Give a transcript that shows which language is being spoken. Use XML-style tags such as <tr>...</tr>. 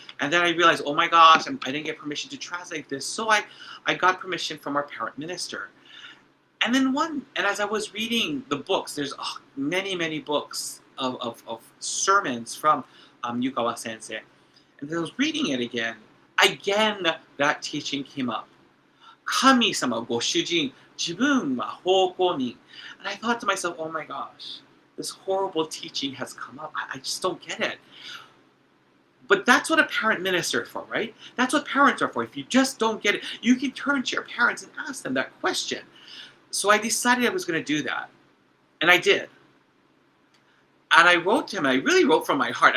<en>And then I realized, oh my gosh, I didn't get permission to translate this. So I got permission from our parent minister. And then as I was reading the books, there's many books of sermons from Yukawa Sensei. And as I was reading it again, that teaching came up.</en> <ja>神様ご主人、自分は奉公人.</ja> <en>And I thought to myself, oh my gosh, this horrible teaching has come up. I just don't get it. But that's what a parent minister is for, right? That's what parents are for. If you just don't get it, you can turn to your parents and ask them that question. So I decided I was going to do that. And I did. And I wrote to him, I really wrote from my heart.</en>